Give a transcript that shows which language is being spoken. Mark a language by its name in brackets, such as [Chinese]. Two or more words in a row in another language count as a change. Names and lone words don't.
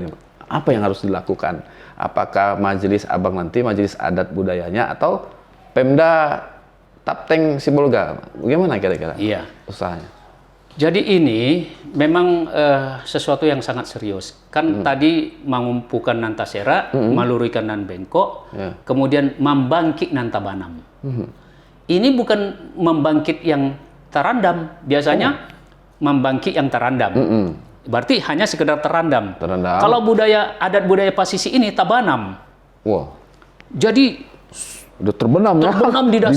[Indonesian] Apa yang harus dilakukan? Apakah majelis abang nanti, majelis adat budayanya, atau Pemda Tapteng Sibolga? Bagaimana kira-kira usahanya? Jadi ini memang sesuatu yang sangat serius. Kan tadi mengumpulkan [Minangkabau] nan tasera, malurikan nan bengkok, [Indonesian] kemudian membangkit [Minangkabau] nan tabanam. [Indonesian] Ini bukan membangkit yang terandam. Biasanya membangkit yang terandam. Berarti hanya sekedar terandam. Kalau adat budaya Pasisi ini tabanam. Wah. Jadi udah terbenam di dasar,